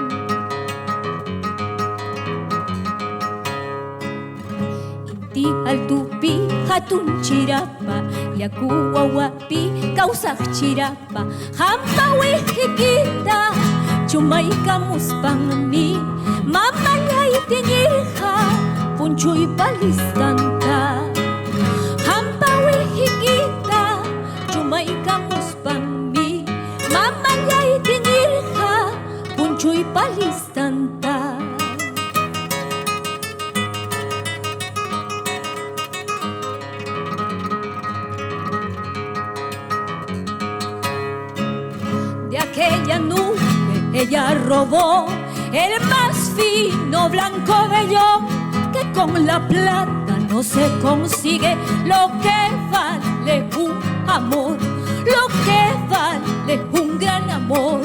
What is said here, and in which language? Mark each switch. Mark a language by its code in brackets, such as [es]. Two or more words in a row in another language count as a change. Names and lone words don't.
[qu] Altupi hatun chirapa, yaku wawapi kausaq chirapa, hampa wihikita chumayka muspangmi, mamallayta ñirqa punchuy palistanta. Hampa wihikita chumayka muspangmi, mamallayta ñirqa punchuy palistanta. [es] De aquella nube ella robó el más fino blanco vellón, que con la plata no se consigue lo que vale un amor, lo que vale un gran amor.